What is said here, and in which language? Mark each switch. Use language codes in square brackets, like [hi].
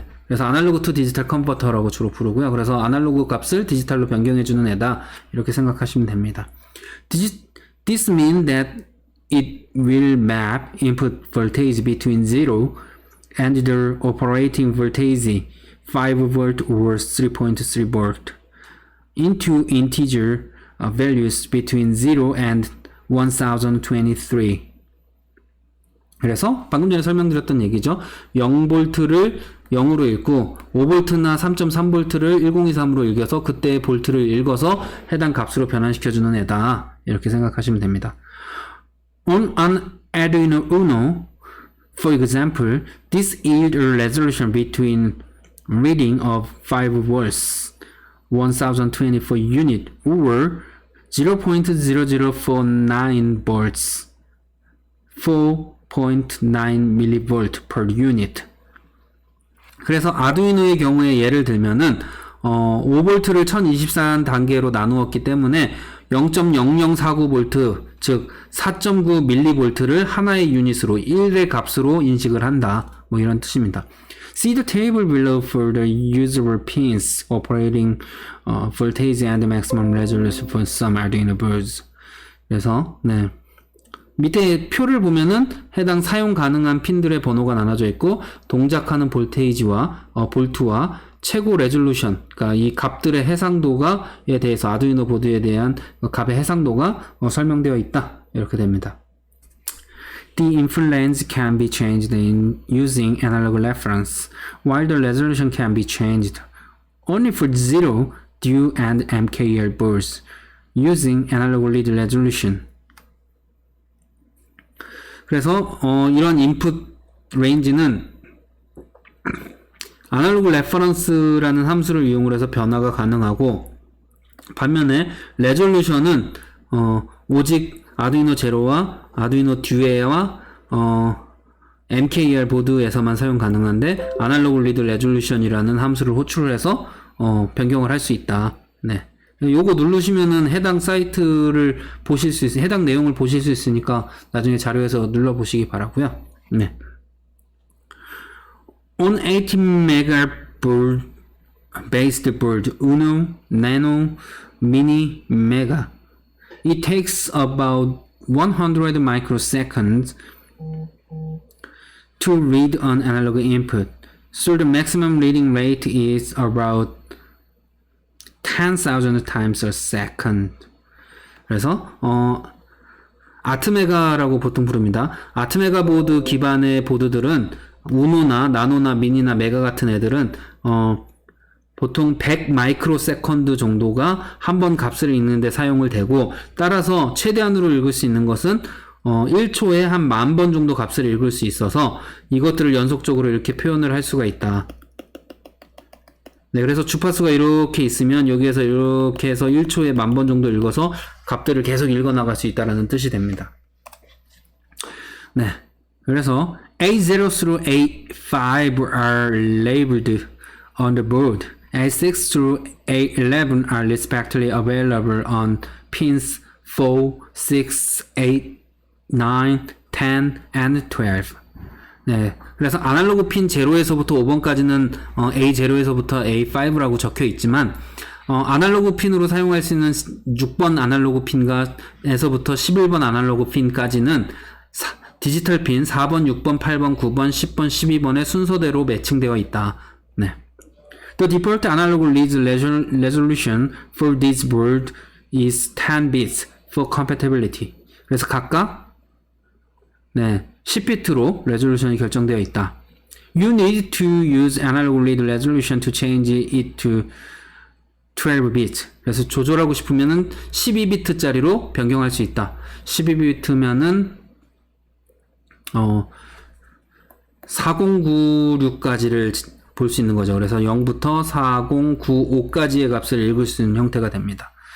[ko] 그래서 아날로그 투 디지털 컨버터라고 주로 부르고요. 그래서 아날로그 값을 디지털로 변경해주는 애다. 이렇게 생각하시면 됩니다. [en] This means that it will map input voltage between 0 and the operating voltage 5V or 3.3V into integer values between 0 and 1023. [ko] 그래서 방금 전에 설명드렸던 얘기죠. 0V를 0으로 읽고 5V나 3.3V를 1023으로 읽어서 그때의 볼트를 읽어서 해당 값으로 변환시켜주는 애다. 이렇게 생각하시면 됩니다. [en] On an Arduino Uno, for example, this yields a resolution between reading of 5V 1024 unit or 0.0049 volts 4.9mV per unit. [ko] 그래서 아두이노의 경우에 예를 들면은 5V를 1024단계로 나누었기 때문에 0.0049V, 즉 4.9mV를 하나의 유닛으로 1의 값으로 인식을 한다. 뭐 이런 뜻입니다. [en] See the table below for the usable pins operating voltage and maximum resolution for some Arduino boards. [ko] 그래서 네. 밑에 표를 보면은 해당 사용 가능한 핀들의 번호가 나눠져 있고 동작하는 볼테이지와 볼트와 최고 레졸루션, 그러니까 이 값들의 해상도가에 대해서 아두이노 보드에 대한 값의 해상도가 설명되어 있다. 이렇게 됩니다. [en] The input length can be changed in using analog reference, while the resolution can be changed only for 0, DUE and MKL boards using analog lead resolution. [ko] 그래서 이런 인풋 레인지는 아날로그 레퍼런스라는 함수를 이용을 해서 변화가 가능하고 반면에 레졸루션은 오직 아두이노 제로와 아두이노 듀에와 MKR 보드에서만 사용 가능한데 아날로그 리드 레졸루션이라는 함수를 호출을 해서 변경을 할 수 있다. 네. 요거 누르시면은 해당 사이트를 보실 수 있으니 해당 내용을 보실 수 있으니까 나중에 자료에서 눌러 보시기 바라고요. 네. [en] On 18MB board based board Uno, Nano, Mini, Mega, it takes about 100 microseconds to read an analog input. So the maximum reading rate is about 10,000 times a second. [ko] 그래서 아트메가라고 보통 부릅니다. 아트메가 보드 기반의 보드들은 우노나 나노나 미니나 메가 같은 애들은 보통 100 마이크로세컨드 정도가 한 번 값을 읽는데 사용을 되고 따라서 최대한으로 읽을 수 있는 것은 1초에 한 10,000번 정도 값을 읽을 수 있어서 이것들을 연속적으로 이렇게 표현을 할 수가 있다. 네, 그래서 주파수가 이렇게 있으면 여기에서 이렇게 해서 1초에 10,000번 정도 읽어서 값들을 계속 읽어 나갈 수 있다는 뜻이 됩니다. 네, 그래서 [en] A0 through A5 are labeled on the board. A6 through A11 are respectively available on pins 4, 6, 8, 9, 10, and 12. [ko] 네, 그래서 아날로그 핀 0에서부터 5번까지는 A0에서부터 A5라고 적혀 있지만 아날로그 핀으로 사용할 수 있는 6번 아날로그 핀에서부터 11번 아날로그 핀까지는 디지털 핀 4번, 6번, 8번, 9번, 10번, 12번의 순서대로 매칭되어 있다. 네. [en] The default analog lead resolution for this board is 10 bits for compatibility. [ko] 그래서 각각 10비트로 레졸루션이 결정되어 있다. [en] You need to use analog lead resolution to change it to 12 bits. [ko] 그래서 조절하고 싶으면은 12비트짜리로 변경할 수 있다. 12비트면은 4096까지를 볼 수 있는 거죠. 그래서 0부터 4095까지의 값을 읽을 수 있는 형태가 됩니다.